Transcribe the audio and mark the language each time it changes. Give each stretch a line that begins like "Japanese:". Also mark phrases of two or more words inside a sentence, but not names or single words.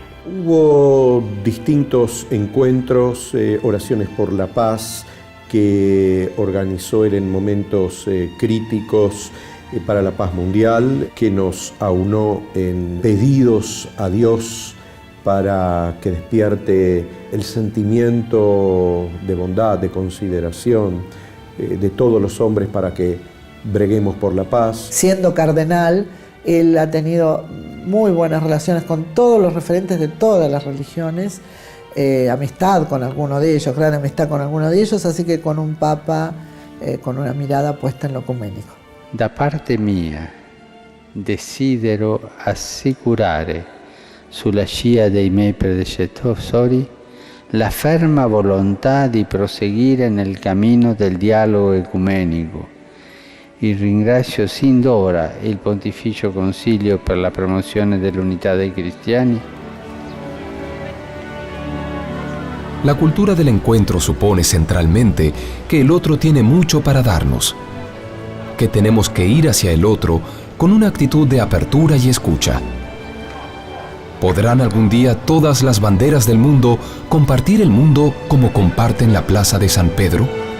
Spanish: Hubo distintos encuentros, oraciones por la paz que organizó él en momentos críticos para la paz mundial, que nos aunó en pedidos a Dios para que despierte el sentimiento de bondad, de consideración de todos los hombres para que breguemos por la paz. Siendo cardenal, él ha tenido muy buenas relaciones con todos los referentes de todas las religiones, amistad con alguno de ellos, gran amistad con alguno de ellos, así que con un papa con una mirada puesta en lo ecuménico.
Italian: Da parte mia desidero assicurare sulla scia dei miei predecessori la ferma volontà di proseguire nel cammino del dialogo ecumenico. Y ringrazio sin d'ora il Pontificio Consiglio per la promozione dell'unità dei cristiani.
Spanish: La cultura del encuentro supone centralmente que el otro tiene mucho para darnos, que tenemos que ir hacia el otro con una actitud de apertura y escucha. ¿Podrán algún día todas las banderas del mundo compartir el mundo como comparten la Plaza de San Pedro?